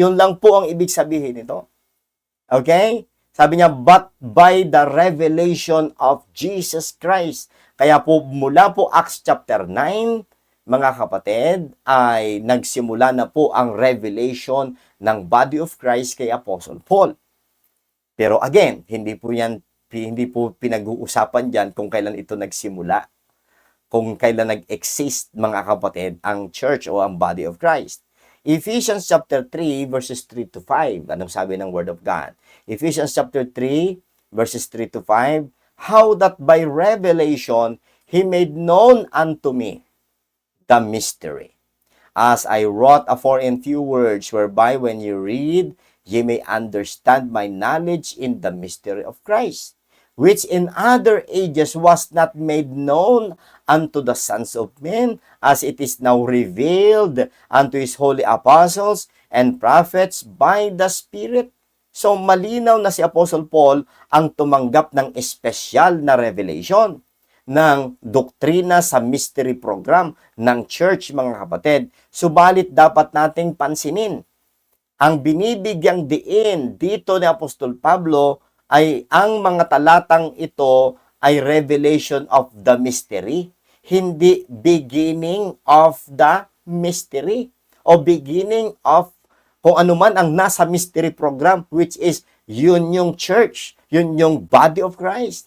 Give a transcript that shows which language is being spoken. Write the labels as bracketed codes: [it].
[tl] Yun lang po ang ibig sabihin nito. Okay? Sabi niya, [en] but by the revelation of Jesus Christ. [tl] Kaya po, mula po Acts chapter 9, mga kapatid, ay nagsimula na po ang revelation ng body of Christ kay Apostle Paul. Pero again, hindi po pinag-uusapan diyan kung kailan ito nagsimula, kung kailan nag-exist, mga kapatid, ang church o ang body of Christ. [en] Ephesians chapter 3 verses 3 to 5. [tl] Anong sabi ng [en] Word of God? Ephesians chapter 3 verses 3 to 5. How that by revelation he made known unto me the mystery, as I wrote afore in few words, whereby when you read, ye may understand my knowledge in the mystery of Christ, which in other ages was not made known unto the sons of men, as it is now revealed unto his holy apostles and prophets by the Spirit. [tl] So, malinaw na si Apostle Paul ang tumanggap ng espesyal na revelation ng doktrina sa mystery program ng church, mga kapatid. Subalit dapat nating pansinin, ang binibigyang diin dito ni Apostol Pablo ay ang mga talatang ito ay [en] revelation of the mystery, [tl] hindi [en] beginning of the mystery [tl] o beginning of kung ano man ang nasa mystery program, which is yun yung church, yun yung body of Christ.